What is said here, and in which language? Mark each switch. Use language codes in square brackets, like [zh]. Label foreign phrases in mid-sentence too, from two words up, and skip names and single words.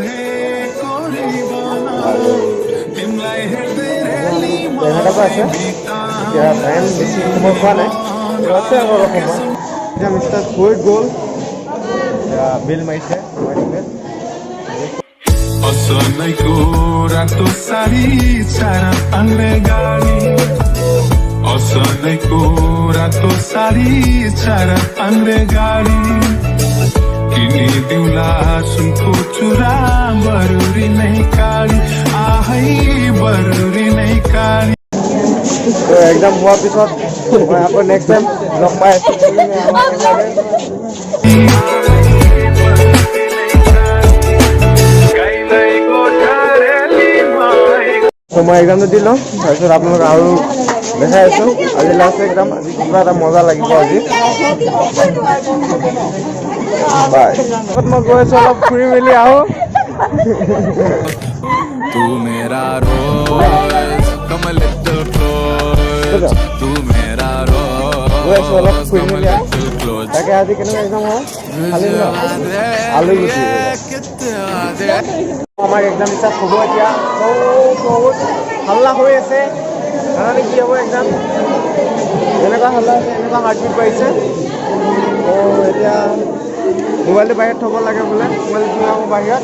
[as] আছে এতিয়া টাইম বেছি সময় পোৱা নাই, আছে আৰু অলপ সময়। এতিয়া মিষ্টাৰ হৈ গ'ল, বিল মাৰিছে। [ne] असलैको रातो साडी चार पाङ्रे गाडी असलैको रातो साडी चार पाङ्रे गाडी किनिदिउँला सुनको चुरा बरुरी नै काडी आहै बरुरी नै काडी। [as] তো এক্সাম হোৱাৰ পিছত মই আকৌ নেক্সট টাইম লগ পাই আছোঁ। তো মই এক্সামটো দি লওঁ, তাৰপিছত আপোনালোক আৰু দেখাই আছোঁ। আজি লাষ্ট এক্সাম, আজি কিবা এটা মজা লাগিব আজি। বাই। মই গৈ আছোঁ, অলপ ফুৰি মেলি আহোঁ। [hi] तू मेरा रोज [en] come a little close [hi] तू मेरा [as] গৈ আছোঁ, অলপ [hi] रोज [as] ফুৰি [en] come a [as] মেলি আহোঁ। [en] little close [as] তাকে আজি কেনেকুৱা এক্সাম হয়? খালি ন আলু গুচি আমাৰ এক্সাম ষ্টাৰ্ট হ'ব এতিয়া। বহুত হাল্লা হৈ আছে, জানানে কি হ'ব এক্সাম? এনেকুৱা হাল্লা আছে, এনেকুৱা হাৰ্টবিট বাঢ়িছে। এতিয়া মোবাইলটো বাহিৰত থ'ব লাগে বোলে, মোবাইলটো থৈ আহোঁ বাহিৰত।